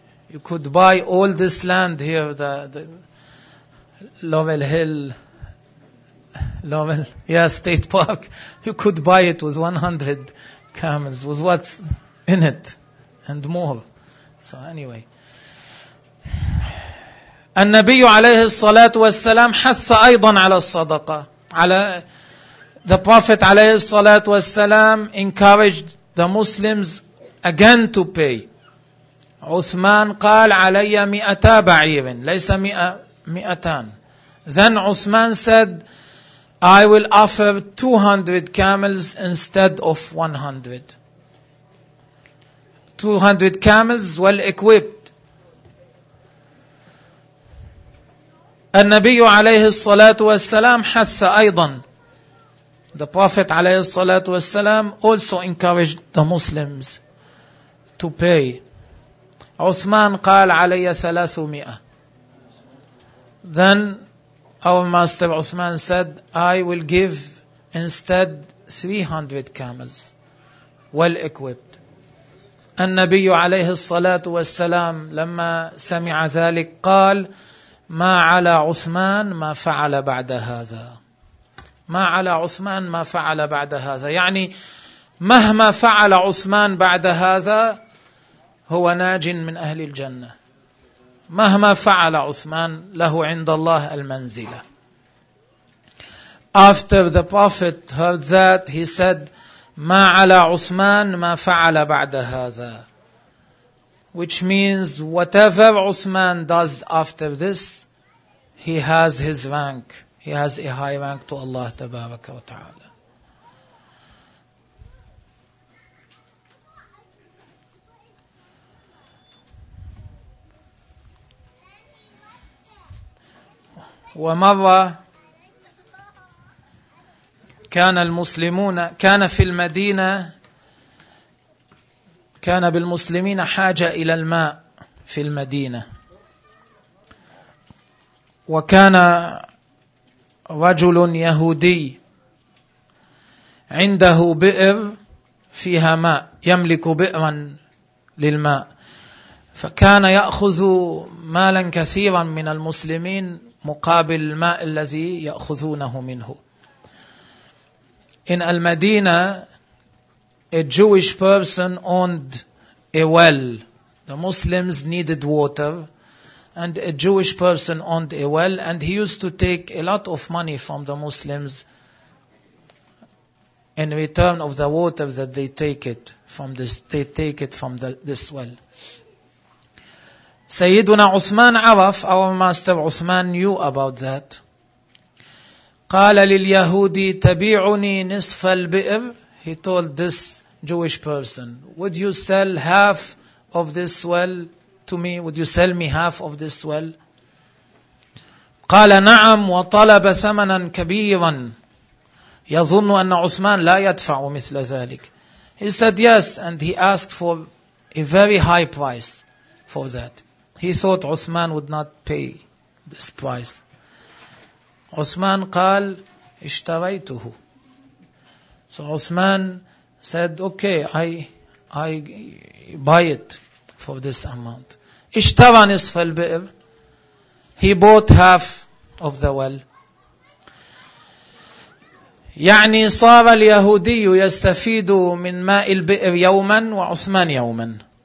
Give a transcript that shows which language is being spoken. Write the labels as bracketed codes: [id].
[en] You could buy all this land here, the Lovell Hill, Lovell, yeah, State Park. You could buy it with 100 camels, with what's in it, and more. So anyway. [ar] النبي عليه الصلاة والسلام حث أيضا على الصدقة. [en] The Prophet [ar] عليه الصلاة والسلام [en] encouraged the Muslims again to pay. [ar] عثمان قال علي 200 بعير ليس 100 200. [en] Then Uthman said, I will offer 200 camels instead of 100. 200 camels well equipped. [ar] النبي عليه الصلاة والسلام حث أيضا. [en] The Prophet [ar] عليه الصلاة والسلام [en] also encouraged the Muslims to pay. [ar] عثمان قال علي 300. [en] Then our master Uthman said, I will give instead 300 camels well equipped. [ar] النبي عليه الصلاة والسلام لما سمع ذلك قال ما على عثمان ما فعل بعد هذا. ما على عثمان ما فعل بعد هذا يعني مهما فعل عثمان بعد هذا هو ناج من أهل الجنة. مهما فعل عثمان له عند الله المنزلة. [en] After the Prophet heard that, he said, [ar] ما على عثمان ما فعل بعد هذا. [en] Which means, whatever Uthman does after this, he has his rank. He has a high rank to Allah [ar] تبارك وتعالى. ومرة كان المسلمون كان في المدينة كان بالمسلمين حاجة إلى الماء في المدينة وكان رجل يهودي عنده بئر فيها ماء يملك بئرا للماء فكان يأخذ مالا كثيرا من المسلمين مقابل الماء الذي يأخذونه منه. [en] In Al-Madina, a Jewish person owned a well. The Muslims needed water, and a Jewish person owned a well, and he used to take a lot of money from the Muslims in return of the water that they take it from this. They take it from this well. [ar] سيدنا عثمان عرف, [en] our master Uthman knew about that. [ar] قال لليهودي تبيعني نصف البئر. [en] He told this Jewish person, would you sell half of this well to me? Would you sell me half of this well? [ar] قال نعم وطلب ثمنا كبيرا. يظن أن عثمان لا يدفع مثل ذلك. [en] He said yes, and he asked for a very high price for that. He thought Uthman would not pay this price. [ar] Uthman قال اشتريته. [en] So Uthman said, okay, I buy it for this amount. [ar] اشترى نصف البئر. [en] He bought half of the well. [ar] يعني صار اليهودي يستفيد من ماء البئر يوما وعثمان يوما.